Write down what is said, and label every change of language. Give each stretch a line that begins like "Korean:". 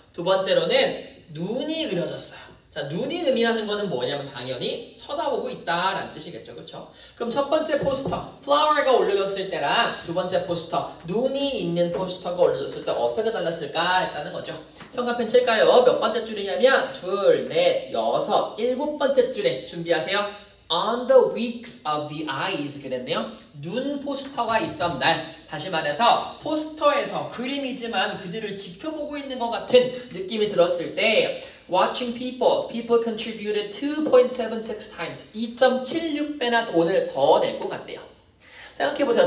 Korean: 두 번째로는 눈이 그려졌어요. 자, 눈이 의미하는 거는 뭐냐면 당연히 쳐다보고 있다라는 뜻이겠죠. 그쵸? 그럼 첫 번째 포스터, flower가 올려졌을 때랑 두 번째 포스터, 눈이 있는 포스터가 올려졌을 때 어떻게 달랐을까 했다는 거죠. 형광펜 칠까요? 몇 번째 줄이냐면 둘, 넷, 여섯, 일곱 번째 줄에 준비하세요.
English: On the weeks of the eyes
Korean: 그랬네요. 눈 포스터가 있던 날, 다시 말해서 포스터에서 그림이지만 그들을 지켜보고 있는 것 같은 느낌이 들었을 때
English: watching people contributed 2.76 times
Korean: 2.76배나 돈을 더 낼 것 같대요. 생각해보세요.